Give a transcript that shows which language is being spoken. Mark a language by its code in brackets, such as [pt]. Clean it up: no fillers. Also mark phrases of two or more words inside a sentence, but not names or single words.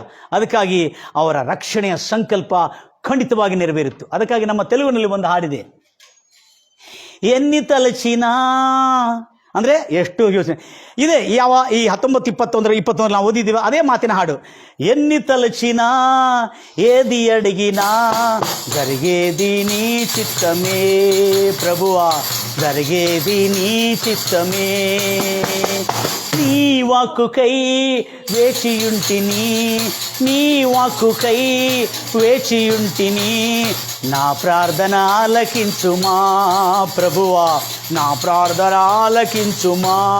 [kn] ಅದಕ್ಕಾಗಿ ಅವರ ರಕ್ಷಣೆಯ ಸಂಕಲ್ಪ ಖಂಡಿತವಾಗಿ ನೆರವೇರಿತ್ತು. ಅದಕ್ಕಾಗಿ ನಮ್ಮ ತೆಲುಗಿನಲ್ಲಿ ಒಂದು ಹಾಡಿದೆ, [te] ఎన్ని తలచినా [kn] ಅಂದರೆ ಎಷ್ಟು ಯೋಚನೆ ಇದೆ. ಯಾವ ಈ 19-21 ನಾವು ಓದಿದ್ದೀವಿ, ಅದೇ ಮಾತಿನ ಹಾಡು. [te] ఎన్ని తలచినా ఏది అడిగినా జరిగేది నీ చిత్తమే ప్రభువా, జరిగేది నీ చిత్తమే. నీ వాక్కుకై వేచియుంటిని, నీ వాక్కుకై వేచియుంటిని, నా ప్రార్థన ఆలకించుమా ప్రభువా, నా ప్రార్థన ఆలకించుమా.